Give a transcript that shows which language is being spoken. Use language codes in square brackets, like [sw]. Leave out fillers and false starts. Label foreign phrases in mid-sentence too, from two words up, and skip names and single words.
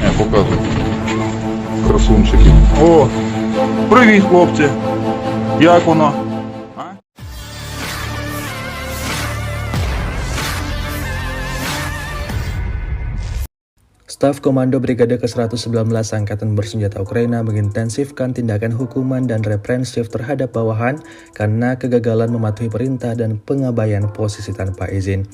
[uk] показують. Красунчики. О, привіт, хлопці. Як воно? А? [id] Staf Komando Brigade ke-119 Angkatan Bersenjata Ukraina mengintensifkan tindakan hukuman dan represif terhadap bawahan karena kegagalan mematuhi perintah dan pengabaian posisi tanpa izin.